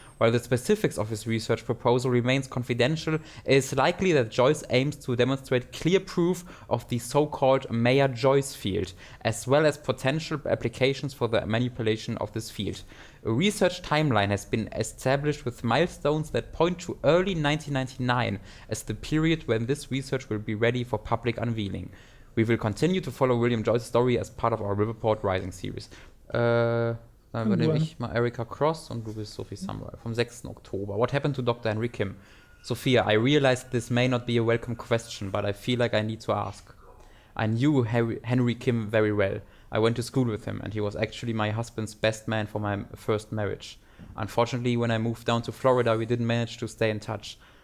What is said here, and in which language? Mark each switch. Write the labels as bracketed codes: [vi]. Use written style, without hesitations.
[en] While the specifics of his research proposal remains confidential, it is likely that Joyce aims to demonstrate clear proof of the so-called Mayer-Joyce field, as well as potential applications for the manipulation of this field. A research timeline has been established with milestones that point to early 1999 as the period when this research will be ready for public unveiling. We will continue to follow William Joyce's story as part of our Riverport Rising series. [de] Dann übernehme ich mal Erika Cross und du bist Sophie Samuel vom 6. [en] Oktober. What happened to Dr. Henry Kim? Sophia, I realize this may not be a welcome question, but I feel like I need to ask. I knew Henry Kim very well. I went to school with him, and he was actually my husband's best man for my first marriage. Unfortunately, when I moved down to Florida, we didn't manage to stay in touch.